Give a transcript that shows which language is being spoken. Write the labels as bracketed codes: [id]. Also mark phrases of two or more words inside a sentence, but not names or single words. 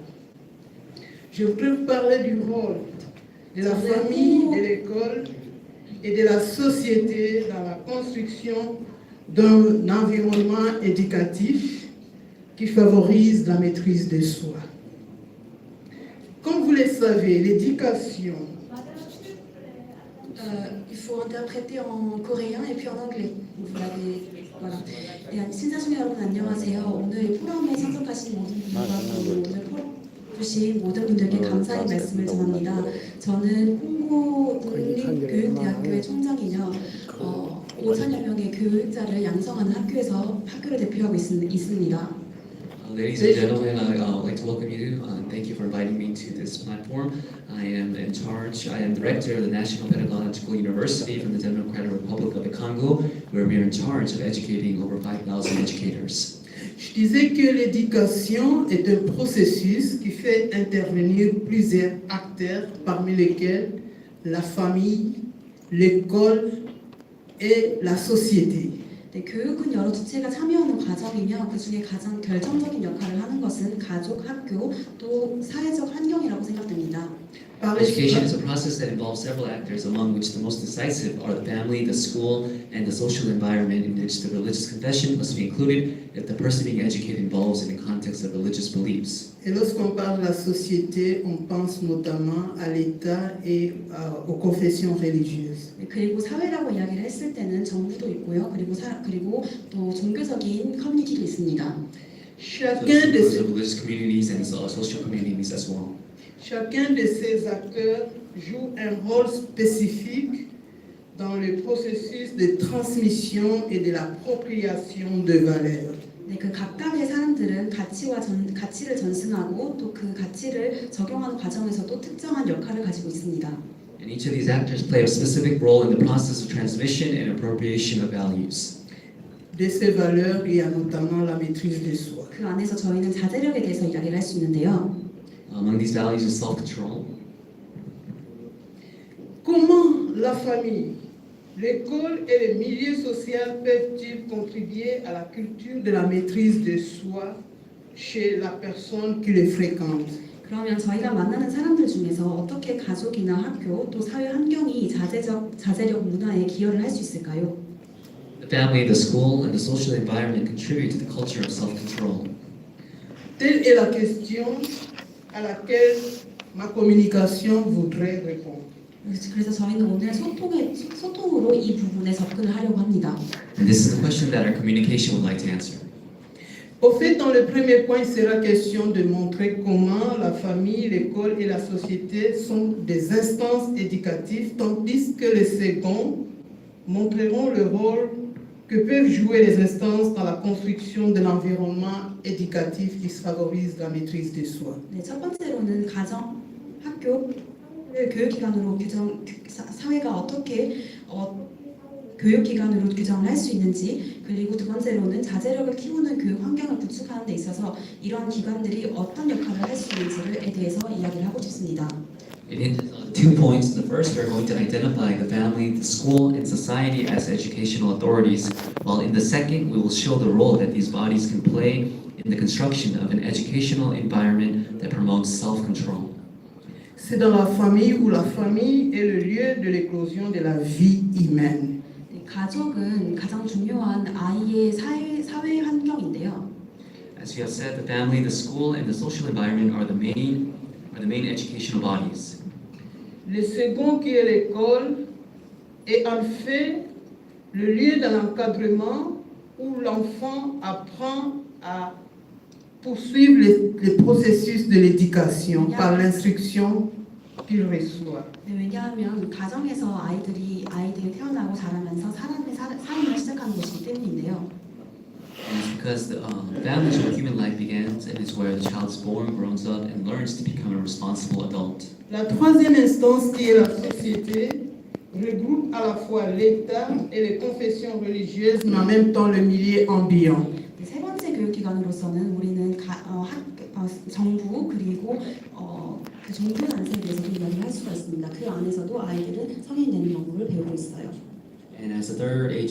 [fr] Je voudrais vous parler du rôle de la famille, de l'école et de la société dans la construction d'un environnement éducatif qui favorise la maîtrise de soi. Comme vous le savez, l'éducation... il faut interpréter en coréen et puis en anglais. Voilà. [ko] 신사숙녀 여러분 안녕하세요. 오늘 포럼에 참석하신 모든 분들과 오늘 포럼 주신 모든 분들께 감사의 말씀을 전합니다. 저는 콩고 국립교육대학교의 총장이며 5천여 명의 교육자를 양성하는 학교를 대표하고 있습니다. [en] Ladies and gentlemen, I'd like to welcome you. Thank you for inviting me to this platform. I am director of the National Pedagogical University from the Democratic Republic of the Congo, where we are in charge of educating over 5,000 educators. [fr] Je disais que l'éducation est un processus qui fait intervenir plusieurs acteurs, parmi lesquels la famille, l'école et la société. [ko] 네, 교육은 여러 주체가 참여하는 과정이며 그 중에 가장 결정적인 역할을 하는 것은 가족, 학교, 또 사회적 환경이라고 생각됩니다. [fr] Par [en] Education is [fr] l'espace- [en] a process that involves several actors, among which the most decisive are the family, the school, and the social environment in which the religious confession must be included if the person being educated involves in the context of religious beliefs. [fr] Et lorsqu'on parle de la société, on pense notamment à l'État et aux confessions religieuses. [ko] 네, 그리고 사회라고 이야기를 했을 때는 정부도 있고요. 그리고 또 종교적인 커뮤니티도 있습니다. [en] So [fr] Chacun [en] this [fr] de [en] includes [fr] ces [en] the religious communities and social communities as well. [fr] Chacun de ces acteurs joue un rôle spécifique dans le processus de transmission et de l'appropriation de valeurs. [ko] 네, 그 각각의 사람들은 가치를 전승하고 또 그 가치를 적용하는 과정에서도 특정한 역할을 가지고 있습니다. [en] And each of these actors play a specific role in the process of transmission and appropriation of values. [fr] De ces valeurs, il y a notamment la maîtrise de soi. [ko] 그 안에서 저희는 자제력에 대해서 이야기를 할 수 있는데요. [en] Among these values is self-control. [fr] Comment la famille, l'école et le milieu social peuvent-ils contribuer à la culture de la maîtrise de soi chez la personne qui les fréquente? [ko] 그러면 저희가 만나는 사람들 중에서 어떻게 가족이나 학교 또 사회 환경이 자제력 문화에 기여를 할 수 있을까요? [en] The family, the school, and the social environment contribute to the culture of self-control. [fr] Telle est la question à laquelle ma communication voudrait répondre. [ko] 그래서 저희는 오늘 소통으로 이 부분에 접근을 하려고 합니다. [en] And this is the question that our communication would like to answer. [fr] Au fait, dans le premier point, il sera question de montrer comment la famille, l'école et la société sont des instances éducatives, tandis que les seconds montreront le rôle que peuvent jouer les instances dans la construction de l'environnement éducatif qui favorise la maîtrise de soi. [ko] 네, 첫 번째로는 가정, 학교, 교육기관으로 사회가 어떻게 교육기관으로 규정을 할 수 있는지, 그리고 두 번째로는 자제력을 키우는 교육 환경을 구축하는 데 있어서 이러한 기관들이 어떤 역할을 할 수 있는지에 대해서 이야기를 하고 싶습니다. [en] It hinges on 2 points. The first, we're going to identify the family, the school, and society as educational authorities, while in the second, we will show the role that these bodies can play in the construction of an educational environment that promotes self-control. [fr] C'est dans la famille où la famille est le lieu de l'éclosion de la vie humaine. [ko] 네, 가족은 가장 중요한 아이의 사회 환경인데요. [en] As we have said, the family, the school, and the social environment are the main educational bodies. [fr] Le second, qui est l'école, est en fait le lieu de l'encadrement où l'enfant apprend à poursuivre le processus de l'éducation par l'instruction qu'il reçoit. [ko] 네, 왜냐하면 가정에서 아이들이 태어나고 자라면서 삶을 시작하는 곳이기 때문인데요. [en] And it's because the family is where human life begins, and it's where the child is born, grows up, and learns to become a responsible adult. [fr] La troisième instance, qui est la société, regroupe à la fois l'État et les confessions religieuses, mais en même temps le milieu ambiant. [ko] 네, 세 번째 교육기관으로서는 우리는 정부 그리고 그 종교 단체에 대해서도 이야기를 할 수가 있습니다. 그 안에서도 아이들은 성인 되는 연구를 배우고 있어요. [en] And as the third